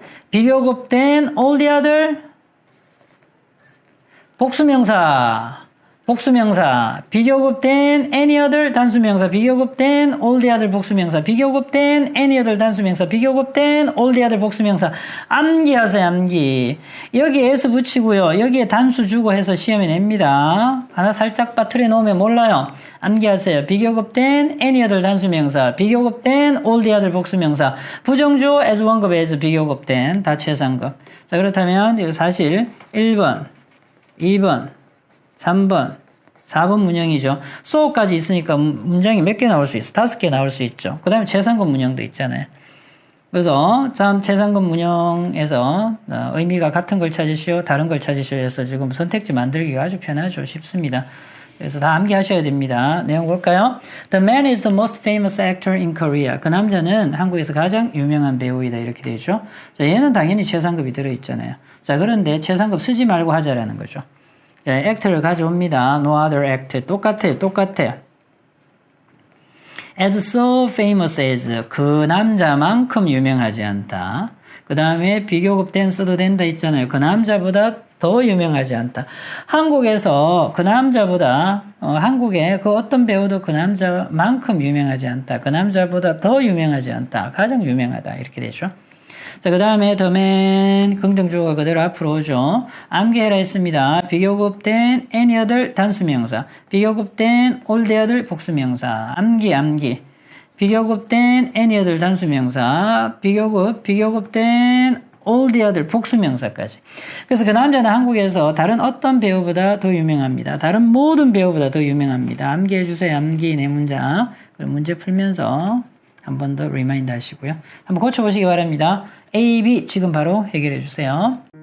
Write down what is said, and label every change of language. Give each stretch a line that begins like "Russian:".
English: 비교급 then all the other 복수명사. 비교급 then any other 단수명사. 비교급 then all the other 복수명사. 비교급 then any other 단수명사. 비교급 then all the other 복수명사.
Korean: 암기하세요. 암기. 여기에 s 붙이고요. 여기에 단수 주고 해서 시험에 냅니다. 하나 살짝 빠뜨려 놓으면 몰라요. 암기하세요.
English: 비교급 then any other 단수명사. 비교급 then all the other 복수명사.
Korean: 부정주어 as 원급 as 비교급 then 다 최상급. 자, 그렇다면 사실 1번, 2번, 3번, 4번 문형이죠. so까지 있으니까 문장이 몇 개 나올 수 있어? 5개 나올 수 있죠. 그 다음에 최상급 문형도 있잖아요. 그래서 다음 최상급 문형에서 의미가 같은 걸 찾으시오, 다른 걸 찾으시오 해서 지금 선택지 만들기가 아주 편하죠. 쉽습니다. 그래서 다 암기하셔야 됩니다. 내용 볼까요?
English: The man is the most famous actor in Korea.
Korean: 그 남자는 한국에서 가장 유명한 배우이다. 이렇게 되죠. 자, 얘는 당연히 최상급이 들어있잖아요. 자, 그런데 최상급 쓰지 말고 하자라는 거죠. 자, act를 가져옵니다.
English: no other act.
Korean: 똑같아요.
English: as so famous as
Korean: 그 남자만큼 유명하지 않다. 그 다음에 비교급된 써도 된다 있잖아요. 그 남자보다 더 유명하지 않다. 한국에서 그 남자보다 한국의 그 어떤 배우도 그 남자만큼 유명하지 않다. 그 남자보다 더 유명하지 않다. 가장 유명하다. 이렇게 되죠. 자, 그 다음에 the man 긍정주어가 그대로 앞으로 오죠. 암기해라 했습니다. 비교급된
English: any other
Korean: 단수명사.
English: 비교급된 all the other 복수명사.
Korean: 암기. 비교급된
English: any other
Korean: 단수명사.
English: 비교급된 all the other 복수명사까지.
Korean: 그래서 그 남자는 한국에서 다른 어떤 배우보다 더 유명합니다. 다른 모든 배우보다 더 유명합니다. 암기해 주세요. 암기 네 문장. 그럼 문제 풀면서 한 번 더 리마인드 하시고요. 한번 고쳐보시기 바랍니다. A, B 지금 바로 해결해 주세요.